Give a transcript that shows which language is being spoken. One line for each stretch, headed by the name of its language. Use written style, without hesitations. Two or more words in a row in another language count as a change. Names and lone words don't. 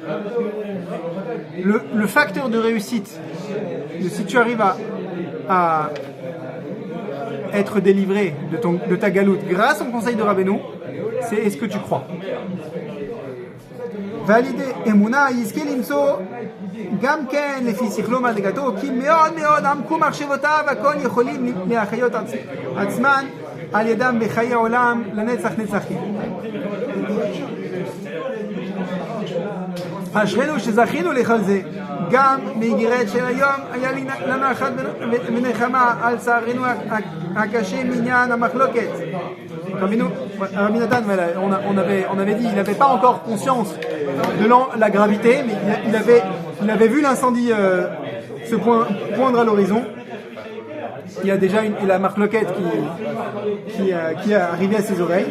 French: Le facteur de réussite, si tu arrives à être délivré de ta galoute grâce au conseil de Rabbeinu, c'est est-ce que tu crois.
Hebrew: ועל-ידי אמונה יזכה למצוא גם כן לפי שכלו מדרגתו כי מאוד מאוד עמקו מחשבותיו הכל יכולים להחיות עצמן על ידם בחיי העולם לנצח נצחים. אשרינו שזכינו לכל זה גם מאיגרת של היום היה לנו אחת ונחמה על צערנו הקשה מעניין המחלוקת.
French: Rabbi Nathan, on avait dit, il n'avait pas encore conscience de la gravité, mais il avait vu l'incendie se poindre à l'horizon. Il y a déjà la marloquette qui est arrivée à ses oreilles.